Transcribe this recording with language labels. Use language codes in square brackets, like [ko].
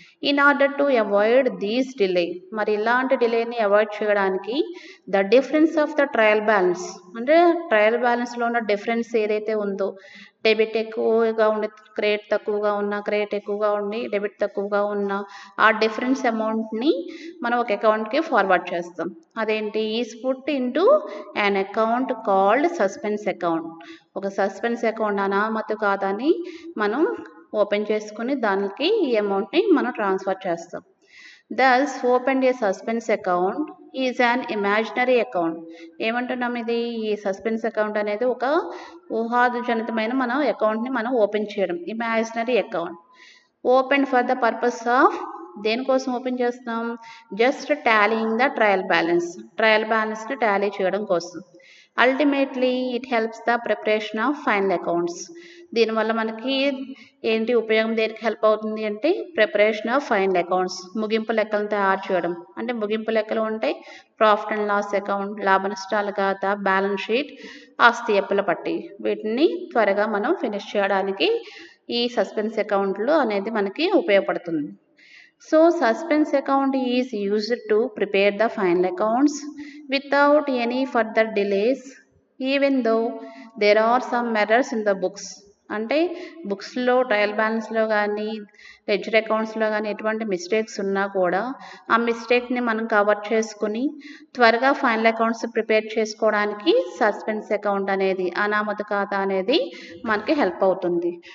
[en] in order to avoid these delay, [te] మరి ఇలాంటి డిలేని avoid చేయడానికి the difference of the trial balance, అంటే trial బ్యాలెన్స్లో ఉన్న డిఫరెన్స్ ఏదైతే ఉందో, డెబిట్ ఎక్కువగా ఉండి క్రెడిట్ తక్కువగా ఉన్న, క్రెడిట్ ఎక్కువగా ఉండి డెబిట్ తక్కువగా ఉన్న ఆ డిఫరెన్స్ అమౌంట్ని మనం ఒక అకౌంట్కి ఫార్వర్డ్ చేస్తాం. అదేంటి, [en] Is put into an account called suspense account. [te] ఒక సస్పెన్స్ అకౌంట్ అనామతు ఖాతాని మనం ఓపెన్ చేసుకుని దానికి ఈ అమౌంట్ని మనం ట్రాన్స్ఫర్ చేస్తాం. [en] Thus, opened a suspense account is an imaginary account. [te] ఏమంటున్నాం ఇది? ఈ సస్పెన్స్ అకౌంట్ అనేది ఒక ఊహాజనితమైన మన అకౌంట్ని మనం ఓపెన్ చేయడం, imaginary account. [en] open for the purpose of, [te] దేనికోసం ఓపెన్ చేస్తాం? Just tallying the trial బ్యాలెన్స్ని Tally చేయడం కోసం. [en] Ultimately it helps the preparation of final accounts. [te] దీనివల్ల మనకి ఏంటి ఉపయోగం, దేనికి హెల్ప్ అవుతుంది అంటే [en] preparation of final accounts, [te] ముగింపు లెక్కలను తయారు చేయడం. అంటే ముగింపు లెక్కలు ఉంటాయి, ప్రాఫిట్ అండ్ లాస్ అకౌంట్, లాభ నష్టాల ఖాతా, బ్యాలెన్స్ షీట్, ఆస్తి అప్పుల పట్టి. వీటిని త్వరగా మనం ఫినిష్ చేయడానికి ఈ సస్పెన్స్ అకౌంట్లు అనేది మనకి ఉపయోగపడుతుంది. [en] So, suspense account is used to prepare the final accounts without any further delays, even though there are some errors in the books. [te] అంటే బుక్స్లో, ట్రయల్ బ్యాలెన్స్లో కానీ, లెడ్జర్ అకౌంట్స్లో కానీ ఎటువంటి మిస్టేక్స్ ఉన్నా కూడా ఆ మిస్టేక్ని మనం కవర్ చేసుకుని త్వరగా ఫైనల్ అకౌంట్స్ ప్రిపేర్ చేసుకోవడానికి సస్పెన్స్ అకౌంట్ అనేది, అనామతు ఖాతా అనేది మనకి హెల్ప్ అవుతుంది.